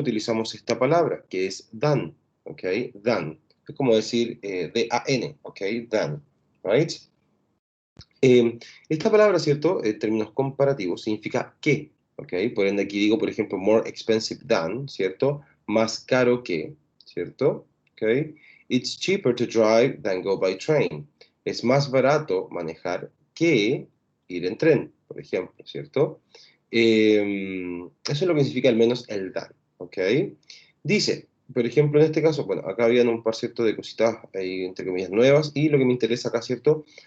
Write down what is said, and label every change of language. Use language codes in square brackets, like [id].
[es] Utilizamos esta palabra, que es than, ¿ok? Than. Es como decir D-A-N, ¿ok? Than, ¿right? Esta palabra, ¿cierto? En términos comparativos, significa que, ¿ok? Por ende, aquí digo, por ejemplo, [en] more expensive than, [es] ¿cierto? Más caro que, ¿cierto? ¿Ok? [en] It's cheaper to drive than go by train. [es] Es más barato manejar que ir en tren, por ejemplo, ¿cierto? Eso es lo que significa al menos el than, ¿ok? Dice, por ejemplo, en este caso, bueno, acá habían un par, ¿cierto? De cositas ahí, entre comillas, nuevas, y lo que me interesa acá, ¿cierto?